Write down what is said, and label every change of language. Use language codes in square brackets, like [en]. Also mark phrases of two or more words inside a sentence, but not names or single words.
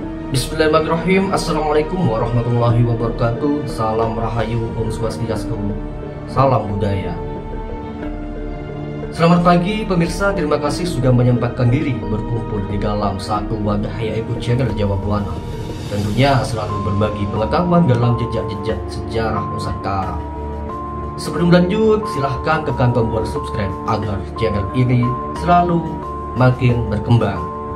[ar] بسم الله الرحمن الرحيم. السلام عليكم ورحمة الله وبركاته. [id] Salam Rahayu, Om Swastiastu, salam budaya. Selamat pagi pemirsa, terima kasih sudah menyempatkan diri berkumpul di dalam satu wadah, yaitu channel Jawa Buana. Tentunya selalu berbagi pengetahuan dalam jejak-jejak sejarah Nusantara. Sebelum lanjut, silahkan tekan tombol subscribe agar channel ini selalu makin berkembang.